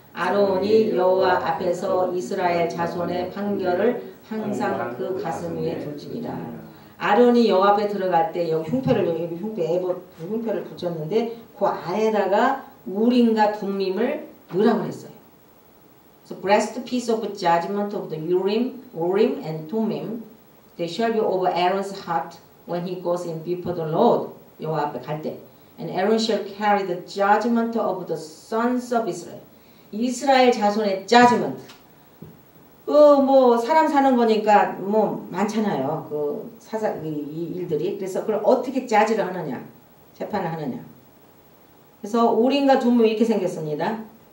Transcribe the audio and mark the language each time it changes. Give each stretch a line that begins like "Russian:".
Korean: 아론이 여호와 앞에서 이스라엘 자손의 판결을 항상 그 가슴 위에 둘지니라. 아론이 여호와 앞에 들어갈 때 여기 흉패를 붙였는데 그 안에다가 우림과 둠밈을 넣으라고 했어요.
English: So breastpiece of judgment of the Urim and Thummim, they shall be over Aaron's heart when he goes in before the Lord.
Korean: 여호와 앞에 갈 때.
English: And Aaron shall carry the judgment of the sons of Israel.
Korean: 이스라엘 자손의 judgment. 뭐 사람 사는 거니까 뭐 많잖아요. 이 일들이. 그래서 그걸 어떻게 자지를 하느냐, 재판을 하느냐. 그래서 우림과 둠밈 이렇게 생겼습니다.